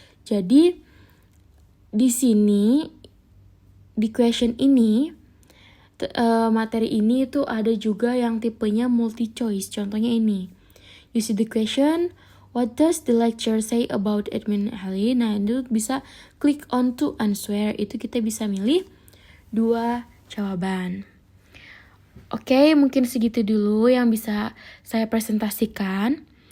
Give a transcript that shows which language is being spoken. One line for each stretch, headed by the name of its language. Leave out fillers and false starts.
Indonesian: Jadi di sini di question ini materi ini itu ada juga yang tipenya multi choice. Contohnya ini,
English: you see the question, what does the lecture say about Edmund Halley?
Indonesian: Nah itu bisa
English: click on to answer,
Indonesian: itu kita bisa milih 2 jawaban. Oke, mungkin segitu dulu yang bisa saya presentasikan.